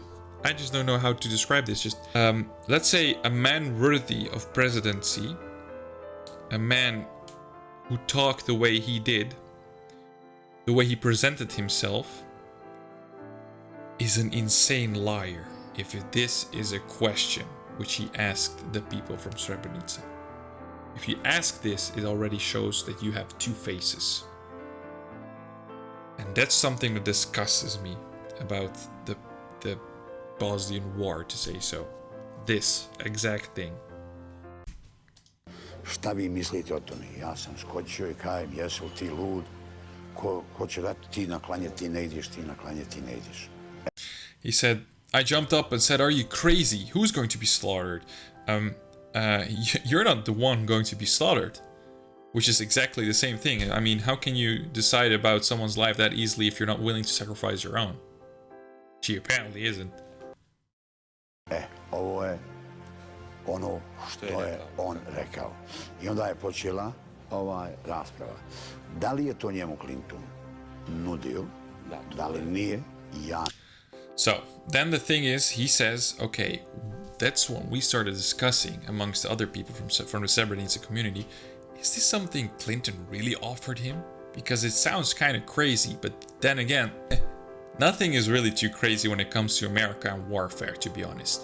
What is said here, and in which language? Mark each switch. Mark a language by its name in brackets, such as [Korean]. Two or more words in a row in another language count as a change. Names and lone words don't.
[English] I just don't know how to describe this. Just, let's say a man worthy of presidency, a man who talked the way he did, the way he presented himself, is an insane liar if this is a question which he asked the people from Srebrenica. If you ask this, it already shows that you have two faces. And that's something that disgusts me about the Bosnian war, to say so. This exact thing. [Bosnian] Šta vi mislite o tome? Ja sam skočio i kajem, jesu ti lud? Ko će dati ti na klanje, ti ne ideš, ti na klanje, ti ne ideš. [English] He said, I jumped up and said, "Are you crazy? Who's going to be slaughtered? You're not the one going to be slaughtered." Which is exactly the same thing. I mean, how can you decide about someone's life that easily if you're not willing to sacrifice your own? She apparently isn't. [Bosnian] Ovo je ono što je on rekao. I onda je počela rasprava. Da li je to njemu Clinton nudio? Da li nije? Ja. [English] So, then the thing is, he says, okay, that's when we started discussing amongst the other people from the Srebrenica community, is this something Clinton really offered him? Because it sounds kind of crazy, but then again, nothing is really too crazy when it comes to America and warfare, to be honest.